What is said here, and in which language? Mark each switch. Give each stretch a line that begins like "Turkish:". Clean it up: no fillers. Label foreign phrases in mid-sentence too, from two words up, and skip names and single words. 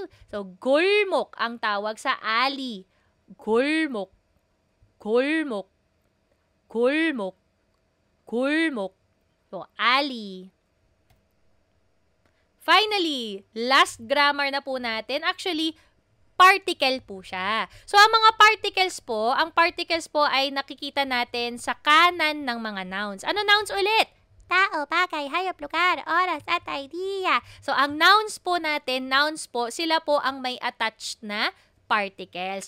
Filipino: So, 골목 ang tawag sa alley. 골목.
Korean: 골목. 골목. 골목.
Filipino: So, alley. Finally, last grammar na po natin. Actually, particle po siya. So, ang mga particles po, ay nakikita natin sa kanan ng mga nouns. Ano nouns ulit? Tao, bagay, hayop, lugar, oras, at idea. So, ang nouns po natin, sila po ang may attached na particles.